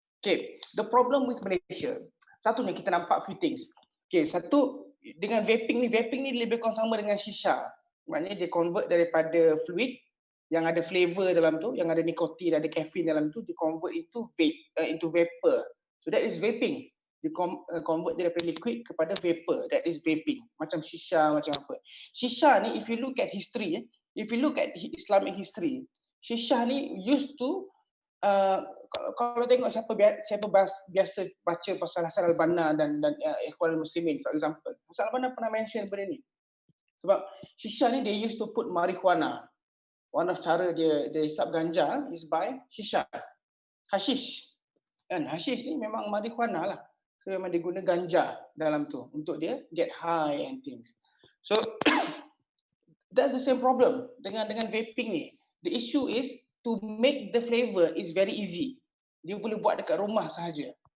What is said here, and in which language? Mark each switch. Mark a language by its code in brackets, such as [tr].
[en] Okay, the problem with Malaysia, [ms] satunya kita nampak [en] few things. [ms] Okay, satu, dengan vaping ni lebih kurang sama dengan shisha. Maknanya dia convert daripada fluid yang ada flavor dalam tu, yang ada nikotin, ada caffeine dalam tu, dia convert into vapor. [en] So that is vaping. [ms] Dia convert dia daripada liquid kepada vapor. [en] That is vaping. [ms] Macam shisha, macam apa. Shisha ni, [en] if you look at history, if you look at Islamic history, [ms] shisha ni [en] used to [ms] kalau tengok siapa biasa baca pasal Hasan al-Banna dan Ikhwanul Muslimin, [en] for example, [ms] Hasan al-Banna pernah mention benda ni. Sebab shisha ni [en] they used to put marijuana. One of [ms] cara dia hisap ganja [en] is by shisha, hashish. [ms] Kan hashish ni memang marijuana lah. So memang dia guna ganja dalam tu untuk dia [en] get high and things. So that's the same problem [ms] dengan vaping ni. [en] The issue is to make the flavor is very easy. [ms] Dia boleh buat dekat rumah sahaja.